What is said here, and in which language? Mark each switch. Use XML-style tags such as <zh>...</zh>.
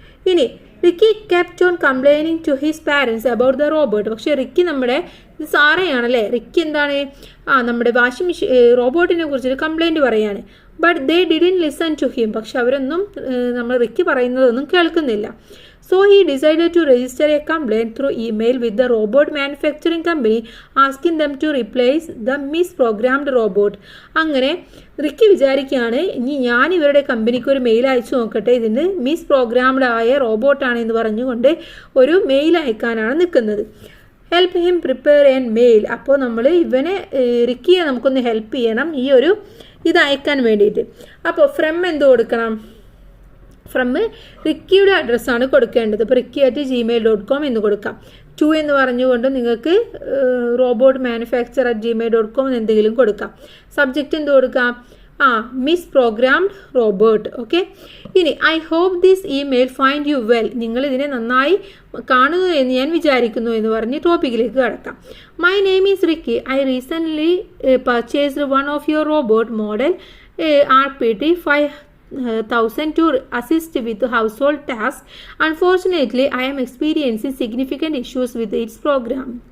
<ml>ഇനി</ml> <en>Ricky kept on complaining to his parents about the robot,</en> <ml>പക്ഷേ Ricky ഇത് സാറയാണല്ലേ, Ricky നമ്മുടെ വാഷിംഗ് മെഷീൻ റോബോട്ടിനെ കുറിച്ചൊരു കംപ്ലൈൻറ്റ് പറയാണ്.</ml> <en>but they didn't listen to him,</en> <ml>പക്ഷെ അവരൊന്നും റിക്കി പറയുന്നതൊന്നും കേൾക്കുന്നില്ല.</ml> <en>So he decided to register a complaint through email with the robot manufacturing company asking them to replace the misprogrammed robot.</en> <ml>അങ്ങനെ Ricky വിചാരിക്കുകയാണ്, ഇനി ഞാൻ ഇവരുടെ കമ്പനിക്ക് ഒരു മെയിൽ അയച്ചു നോക്കട്ടെ, ഇതിന് മിസ്പ്രോഗ്രാംഡ് ആയ റോബോട്ടാണ് എന്ന് പറഞ്ഞുകൊണ്ട് ഒരു മെയിൽ അയക്കാനാണ് നിൽക്കുന്നത്.</ml> <en>help him prepare an mail,</en> <ml>അപ്പോൾ നമ്മൾ റിക്കിയെ നമുക്കൊന്ന് ഹെൽപ്പ് ചെയ്യണം ഈ ഒരു ഇത് അയക്കാൻ വേണ്ടിയിട്ട്. അപ്പോൾ ഫ്രം എന്ത് കൊടുക്കണം, ഫ്രം റിക്കിയുടെ അഡ്രസ്സാണ് കൊടുക്കേണ്ടത്. ഇപ്പോൾ ricky@gmail.com എന്ന് കൊടുക്കാം. ടു എന്ന് പറഞ്ഞുകൊണ്ട് നിങ്ങൾക്ക് റോബോട്ട് manufacturer@gmail.com എന്ന് എന്തെങ്കിലും കൊടുക്കാം. സബ്ജക്റ്റ് എന്ത് കൊടുക്കാം, മിസ്പ്രോഗ്രാംഡ് റോബോട്ട്. ഓക്കെ, ഇനി</ml> <en>I hope this email find you well,</en> <ml>നിങ്ങളിതിനെ നന്നായി കാണുന്നു എന്ന് ഞാൻ വിചാരിക്കുന്നു എന്ന് പറഞ്ഞ് ടോപ്പിക്കിലേക്ക് കടക്കാം.</ml> <en>My name is Ricky, I recently purchased one of your robot model RPT 5000 to assist with household tasks. Unfortunately, I am experiencing significant issues with its program.</en>